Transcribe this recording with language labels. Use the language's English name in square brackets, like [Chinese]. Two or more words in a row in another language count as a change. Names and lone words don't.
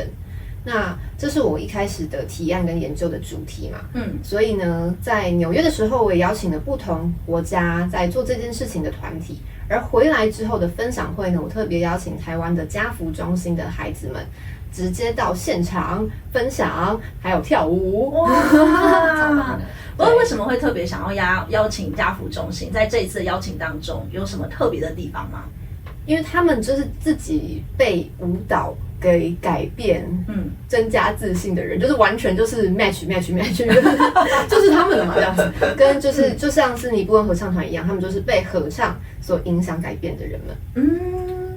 [Chinese] 那這是我一開始的提案跟研究的主題嘛，所以呢，在紐約的時候，我也邀請了不同國家在做這件事情的團體，而回來之後的分享會呢，我特別邀請台灣的家福中心的孩子們，直接到現場分享，還有跳舞。哇！不過為什麼會特別想要邀請家福中心？在這一次的邀請當中，有什麼特別的地方嗎？因為他們就是自己被舞蹈給改變，增加自信的人，就是完全就是 match， 就是他們的嘛，這樣子，跟就是就像是尼布恩合唱團一樣，他們就是被合唱所影響改變的人們。